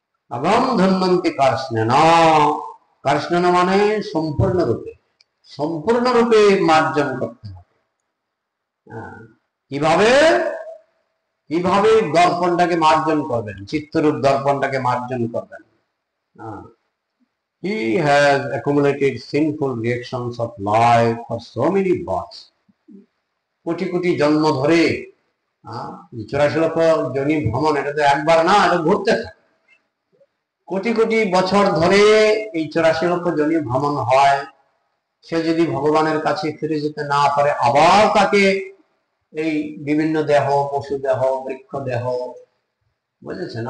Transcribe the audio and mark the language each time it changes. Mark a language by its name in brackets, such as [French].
[Bangla] আগম ধন্বন্তি কার্ষ্ণেন, কার্ষ্ণেন মানে সম্পূর্ণরূপে, সম্পূর্ণরূপে মার্জন করতে হবে। কিভাবে কিভাবে দর্পণটাকে মার্জন করবেন, চিত্তরূপ দর্পণটাকে মার্জন করবেন? [English] He has accumulated sinful reactions of life for so many births. [Bangla] Crore crore জন্ম ধরে 84 লক্ষ যোনি ভ্রমণ, এটা তো একবার না, এটা ঘুরতে থাকে। কোটি কোটি বছর ধরে এই 84 লক্ষ যোনি ভ্রমণ হয়। সে যদি ভগবানের কাছে ফিরে যেতে না পারে, আবার তাকে এই বিভিন্ন দেহ, পশু দেহ, বৃক্ষ দেহ, বুঝেছেন?